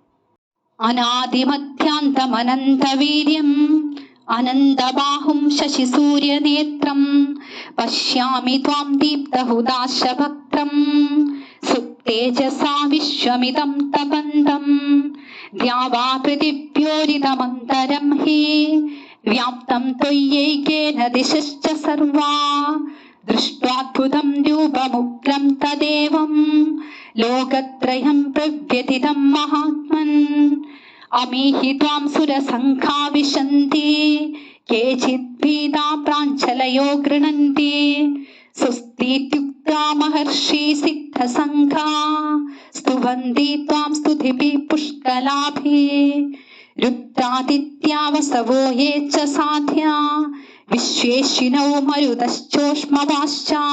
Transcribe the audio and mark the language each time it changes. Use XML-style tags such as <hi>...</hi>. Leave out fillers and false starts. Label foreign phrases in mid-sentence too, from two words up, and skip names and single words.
<sa>അനാദിമധ്യാന്തമനന്തവീര്യം അനന്തബാഹും ശശിസൂര്യനേത്രം പശ്യാമി ത്വാം ദീപ്തഹുദാശവക്ത്രം സുപ്തേജസാ വിശ്വമിദം തപന്തം ദ്യാവാ പൃഥിവ്യോരിതമന്തരം ഹി വ്യാപ്തം ത്വയ്യൈകേന ദിശശ്ച സർവാ ദൃഷ്ട്വാദ്ഭുതം രൂപമുഗ്രം തദേവം ലോകത്രയം പ്രവ്യതിതം മഹാത്മൻ अमीहि त्वां सुरसङ्घा विशन्ति केचित् भीता प्राञ्जलयो गृह्णन्ति स्वस्तीत्युक्त्वा महर्षि सिद्धसङ्घा स्तुवन्ति त्वां स्तुतिभिः पुष्कलाभिः रुद्रादित्या वसवो ये च साध्या विश्वेशिनौ मरुतश्चोष्मवाश्च</sa>